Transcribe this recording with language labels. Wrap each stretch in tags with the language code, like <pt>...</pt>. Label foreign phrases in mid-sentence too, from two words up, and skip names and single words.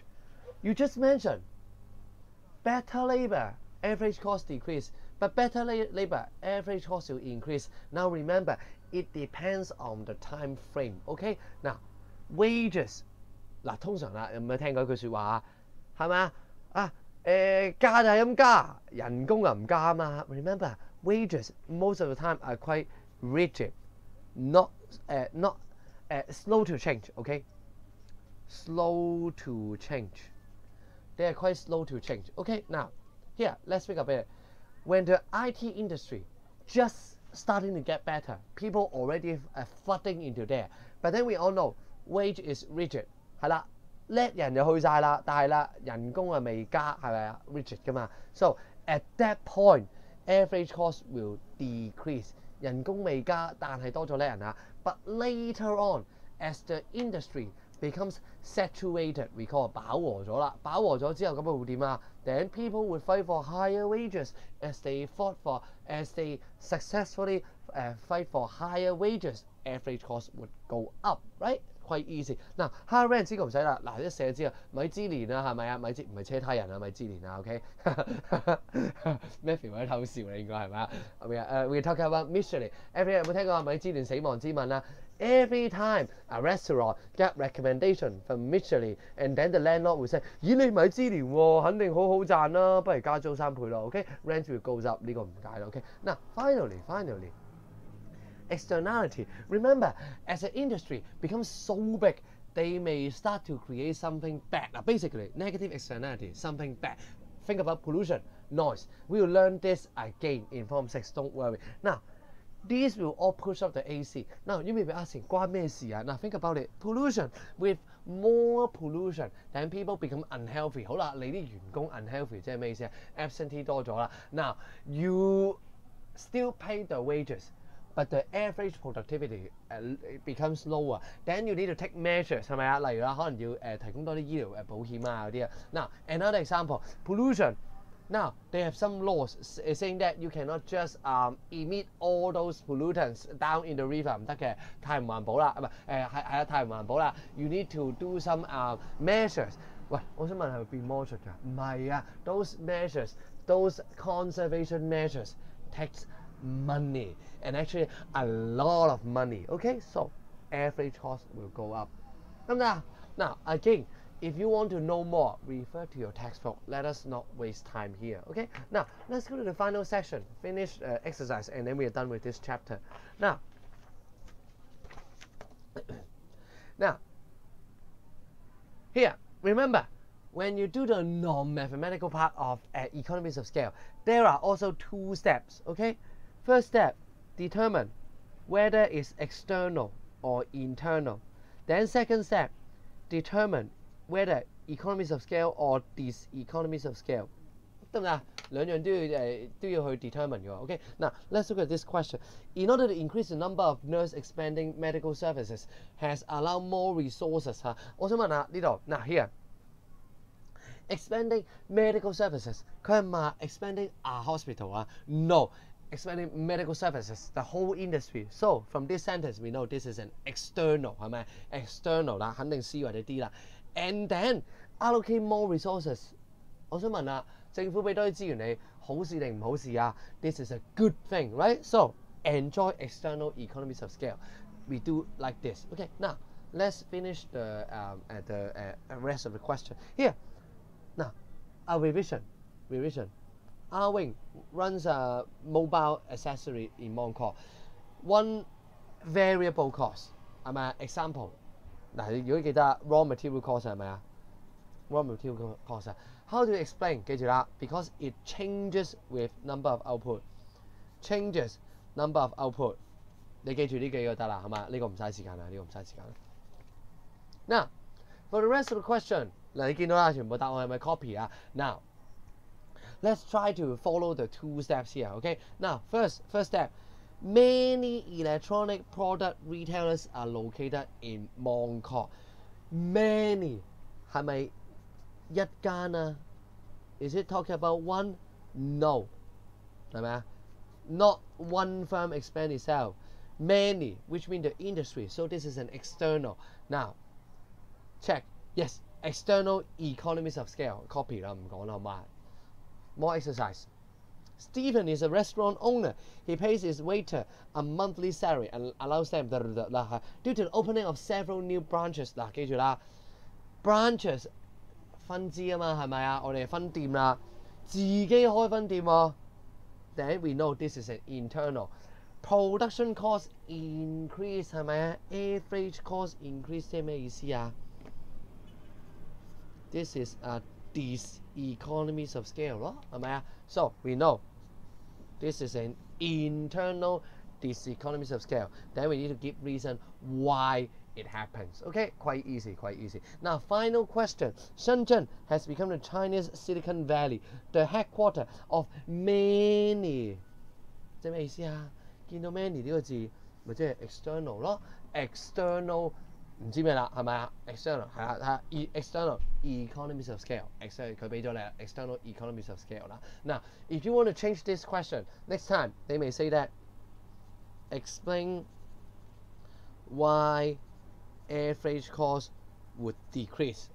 <en>You just mentioned better labor, average cost decrease. But better labor, average cost will increase. Now remember, it depends on the time frame. Okay? Now, wages</en> <yue>嗱，通常啦，有冇聽過一句説話啊？係咪啊？價就係咁加，人工又唔加啊嘛。</yue> <en>Remember, wages most of the time are quite rigid, not slow to change. Okay, slow to change. They are quite slow to change. Okay, now here let's think about it. When the IT industry just starting to get better, people already flooding into there. But then we all know wage is rigid.</en> <yue>係啦，叻人就去晒啦，但係啦，人工啊未加，係咪啊 rigid 㗎嘛 ？</yue> <en>So at that point, average cost will decrease。</en> <yue>人工未加，但係多咗叻人啊。</yue> <en>But later on, as the industry becomes saturated, we call</en> <yue>飽和咗啦。飽和咗之後，咁會點啊 ？</yue> <en>Then people would fight for higher wages as they successfully fight for higher wages. Average cost would go up, right? Quite easy。</en> <yue>嗱 ，</yue> <en>higher rent</en> <yue>呢個唔使啦，嗱一寫就知啦，米芝蓮啊，係咪啊？米芝唔係車胎人啊，米芝蓮啊 ，OK？Matthew 喺偷笑你應該係咪啊 ？</yue> <en>We talk about Michelin。</en> <yue>Every 有冇聽過米芝蓮死亡之吻啊 ？</yue> <en>Every time a restaurant get recommendation from Michelin, and then the landlord will say：</en> <yue>咦，你米芝蓮喎，肯定好好賺啦，不如加租3倍咯 ，OK？</yue> <en>Rent will go up，</en> <yue>呢個唔解啦 ，OK？</yue> <en>嗱 ，finally。Externality. Remember, as an industry becomes so big, they may start to create something bad. Now, basically, negative externality, something bad. Think about pollution, noise. We will learn this again in Form 6. Don't worry. Now, these will all push up the AC. Now you may be asking,</en> <yue>關咩事啊?</yue> <en>Now think about it. Pollution. With more pollution, then people become unhealthy.</en> <yue>好啦，你啲員工</yue> <en>unhealthy</en> <yue>即係咩意思啊 ？</yue> <en>Absentee</en> <yue>多咗啦。</yue> <en>Now you still pay the wages, but the average productivity becomes lower. Then you need to take measures</en> <yue>係咪啊？例如啦，可能要提供多啲醫療保險啊嗰啲啊。</yue> <en>Now another example, pollution. Now they have some laws saying that you cannot just emit all those pollutants down in the river</en> <yue>唔得嘅，太唔環保啦，唔係係太唔環保啦。</yue> <en>You need to do some measures。</en> <yue>喂，我想問係咪變魔術㗎？唔係啊</yue> <en>，those measures, those conservation measures takes money and actually a lot of money. Okay, so average cost will go up.</en> <yue>得唔得啊？</yue> <en>Now again. If you want to know more, refer to your textbook. Let us not waste time here. Okay? Now, let's go to the final section. Finish exercise, and then we are done with this chapter. Now, here, remember, when you do the non-mathematical part of economies of scale, there are also 2 steps. Okay? First step, determine whether it's external or internal. Then second step, determine whether economies of scale or diseconomies of scale.</en> <yue>得唔得？兩樣都要去 determine 嘅。Okay?</yue> <en>Now let's look at this question. In order to increase the number of nurse expanding medical services has allowed more resources 嚇。</en> <yue>我想問下呢度嗱</yue> <en>here expanding medical services</en> <yue>佢係咪</yue> <en>expanding a hospital</en> <yue>啊 ？No.</yue> <en>Expanding medical services, the whole industry. So from this sentence, we know this is an external,</en> <yue>係咪 external 啦，肯定 C 或者 D 啦。And then allocate more resources. 我想問啦，政府俾多啲資源你，好事定唔好事啊 ？</yue> <en>This is a good thing, right? So enjoy external economies of scale. We do like this. Okay, now let's finish the rest of the question. Here, now a revision. Wing runs a mobile accessory in Mongkok. One variable cost 係咪 example</en> <yue>嗱，如果記得</yue> <en>raw material cost</en> <yue>係咪啊 ？</yue> <en>raw material cost 啊 ？How to explain？</en> <yue>記住啦</yue> <en>，because it changes with number of output. Changes number of output。</en> <yue>你記住呢幾個得啦，係嘛？呢個唔嘥時間啦，呢個唔嘥時間。</yue> <en>Now for the rest of the question，</en> <yue>嗱你見到啦，全部答案係咪</yue> <en>copy 啊 ？Now let's try to follow the 2 steps here. Okay. Now first step. Many electronic product retailers are located in Mongkok. Many</en> <yue>係咪一間啊 ？</yue> <en>Is it talking about one? No</en> <yue>係咪啊 ？</yue> <en>Not one firm expand itself. Many, which means the industry. So this is an external. Now check. Yes, external economies of scale.</en> <yue>Copy 啦，唔講啦，好嘛？</yue> <en>More exercise. Stephen is a restaurant owner. He pays his waiter a monthly salary and allows them due to the opening of several new branches.</en> <yue>嗱，記住啦 ，branches 分支啊嘛，係咪啊？我哋分店啦，自己開分店喎。</yue> <en>Then we know this is an internal. Production cost increase</en> <yue>係咪啊 ？</yue> <en>Average cost increase</en> <yue>即係咩意思啊 ？</yue> <en>This is a diseconomies of scale</en> <yue>咯，係咪啊 ？</yue> <en>So we know this is an internal diseconomies of scale. Then we need to give reason why it happens. Okay, quite easy. Now, final question. Shenzhen has become the Chinese Silicon Valley, the headquarter of many.</en> <yue>即係咩意思啊？見到</yue> <en>many</en> <yue>呢個字，咪即係</yue> <en>external 咯 ，external</en> <yue>唔知咩啦，係咪啊 ？</yue> <en>external</en> <yue>係啦，睇</yue> <en>external economies of scale，external</en> <yue>佢俾咗你</yue> <en>external economies of scale 啦。Now, if you want to change this question next time, they may say that explain why average cost would decrease.</en>